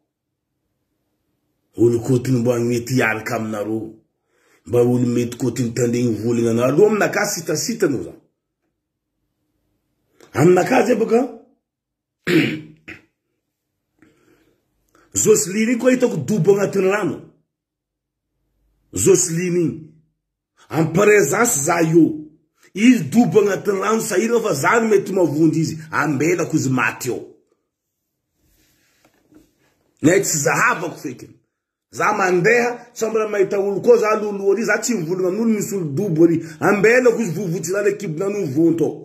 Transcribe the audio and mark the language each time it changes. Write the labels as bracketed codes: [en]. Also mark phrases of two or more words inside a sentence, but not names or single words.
[mg] Olo kotiny mba mety hiaraka aminareo. Mba olo mety kotiny tandegny volagna anareo. Alo aminaka sitasita anao za. Aminaka zay baka Jocelyne koa hitako dobo agnatin'ny rano. Jocelyne [fr] en présence [mg] za io. Izy dobo agnatin'ny rano sahira fa zany mety mavondy izy. Ambelako izy maty eo. Nay tsy zahavako fekiny. Za mandeha, sambra mahita olo koa za lolo ori, za tsy mivolagna amin'olo misy olo dobo ori. Ambelako izy vovotsy za le kibona no vonto eo.